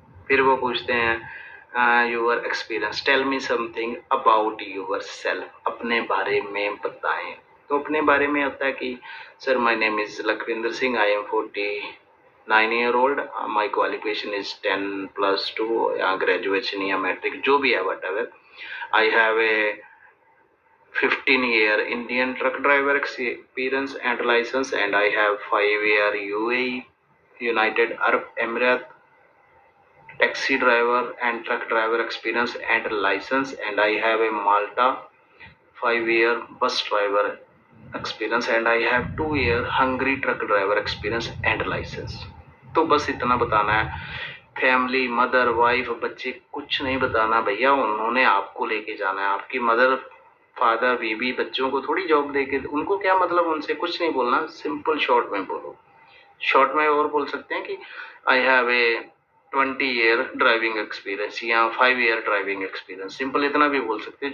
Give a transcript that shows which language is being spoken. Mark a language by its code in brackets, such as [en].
[hi] फिर वो पूछते हैं [en] your experience, tell me something about yourself, [hi] अपने बारे में बताएं, तो अपने बारे में होता है कि [en] sir my name is Lakhwinder Singh, I am 49 year old, my qualification is 10+2 या graduation या matric [hi] जो भी है [en] Whatever. I have a 15-year Indian truck driver experience and license, and I have 5-year UAE United Arab Emirates taxi driver and truck driver experience and license, and I have a Malta 5-year bus driver experience, and I have 2-year Hungary truck driver experience and license। [hi] तो बस इतना बताना है। Family, mother, wife, बच्चे कुछ नहीं बताना भैया, उन्होंने आपको लेके जाना है। आपकी मदर, फादर, बीवी बच्चों को थोड़ी जॉब देके, उनको क्या मतलब, उनसे कुछ नहीं बोलना, सिंपल शॉर्ट में बोलो। शॉर्ट में और बोल सकते हैं कि [en] I have a 20-year driving experience [hi] या 5-year ड्राइविंग एक्सपीरियंस, सिंपल इतना भी बोल सकते हैं।